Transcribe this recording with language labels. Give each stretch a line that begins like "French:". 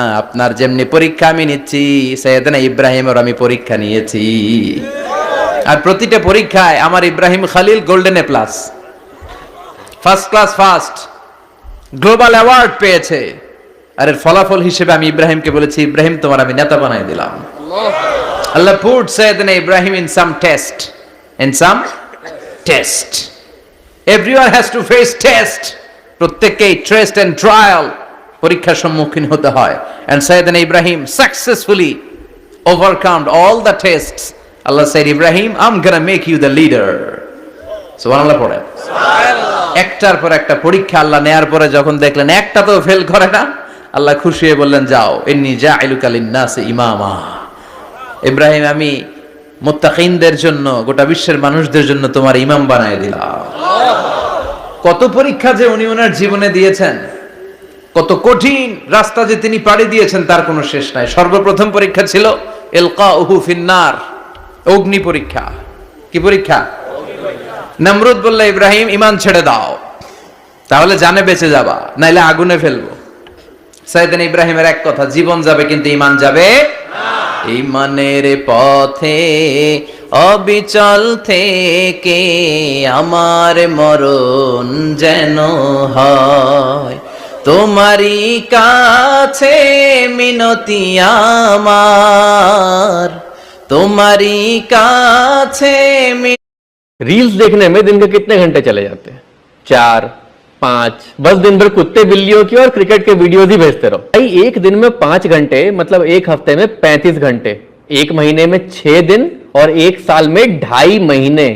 Bangla: আপনার যেমনি পরীক্ষা আমি নিচ্ছি, সাইয়েদনা ইব্রাহিমের আমি পরীক্ষা নিয়েছি। আর প্রতিটা পরীক্ষায় আমার Ibrahim Khalil golden A plus, first class first, global award পেয়েছে। আর এর ফলাফল হিসেবে আমি ইব্রাহিমকে বলেছি, ইব্রাহিম তোমার আমি নেতা বানাই দিলাম।
English: Allah put Sayyidina Ibrahim in some test. In some test. Everyone has to face test.
Bangla: প্রত্যেককেই টেস্ট এন্ড ট্রায়াল, পরীক্ষার সম্মুখীন হতে হয়।
English: And Sayyidina Ibrahim successfully overcome all the tests. Allah said, Ibrahim, I'm gonna make you the leader.
Bangla: সুবহানাল্লাহ পড়ে। একটার পর একটা পরীক্ষা আল্লাহ নেয়ার পরে যখন দেখলেন একটা তো ফেল করে না, আল্লাহ খুশি হয়ে বললেন, যাও,
Arabic: ইন্নী জাইলুকা লিন-নাসি ইমামা।
Bangla: ইব্রাহিম, আমি মুত্তাকিনদের জন্য, গোটা বিশ্বের মানুষদের জন্য তোমার ইমাম বানায় দিলাম। কত পরীক্ষা যে উনি ওনার জীবনে দিয়েছেন, কত কঠিন রাস্তা যে তিনি পাড়ি দিয়েছেন, তার কোনো শেষ নাই। সর্বপ্রথম পরীক্ষা ছিল
Arabic: ইলকাউহু ফিন্নার,
Bangla: অগ্নি পরীক্ষা। কি পরীক্ষা? নমরুদ বলল, ইব্রাহিম ঈমান ছেড়ে দাও, তাহলে জানে বেঁচে যাবা, নাইলে আগুনে ফেলবো। সাইয়েদনা ইব্রাহিমের এক কথা, জীবন যাবে কিন্তু ঈমান যাবে না। ঈমানের পথে অবিচল থেকে আমার মরণ যেন হয়, তোমারই কাছে মিনতি আমার, তোমারই কাছে।
Hindi: रील्स देखने में दिन के कितने घंटे चले जाते हैं? 4, 5, बस दिन भर कुत्ते बिल्लियों की और क्रिकेट के वीडियोस ही भेजते रहो। भाई एक दिन में 5 घंटे मतलब एक हफ्ते में 35 घंटे, एक महीने में 6 दिन और एक साल में 2.5 महीने।